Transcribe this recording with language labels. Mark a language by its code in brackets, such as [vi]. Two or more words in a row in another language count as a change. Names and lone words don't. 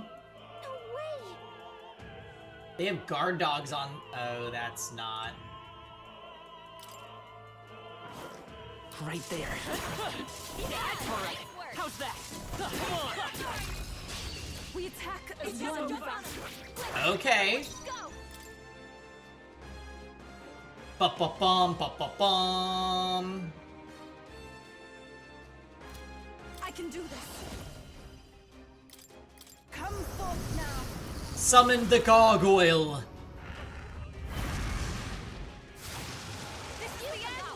[en] No way. They have guard dogs on. Oh, that's not. Right there. How's that? Come on! We attack It's as one. Okay. Go. Ba-ba-bum, ba-ba-bum. I can do this. Come forth now. Summon the gargoyle. This is the end.